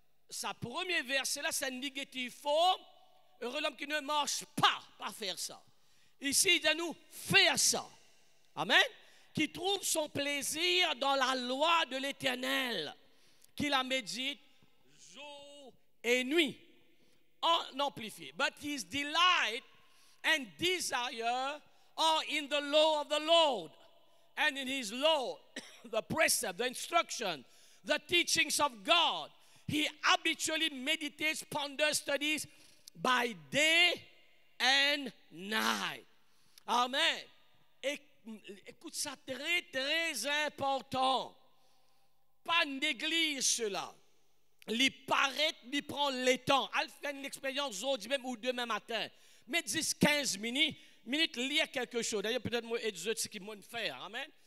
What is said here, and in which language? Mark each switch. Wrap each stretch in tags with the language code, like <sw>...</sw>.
<fr>Sa premier verset là, c'est négatif forme. Heureux l'homme qui ne marche pas faire ça. Ici, il dit à nous, faire ça. Amen. Qui trouve son plaisir dans la loi de l'Éternel, qui la médite jour et nuit. En amplifié.</fr> <en>But his delight and desire are in the law of the Lord, and in his law, the precept, the instruction, the teachings of God. He habitually meditates, ponders, studies by day and night. Amen.</en> <fr>Écoute ça, très, très important. Pas négliger cela. il paraît, il prend le temps. Elle fait une expérience aujourd'hui même ou demain matin. Mais 10-15 minutes, lire quelque chose. D'ailleurs, peut-être moi et d'autres, ce qu'ils vont faire. Amen.</fr>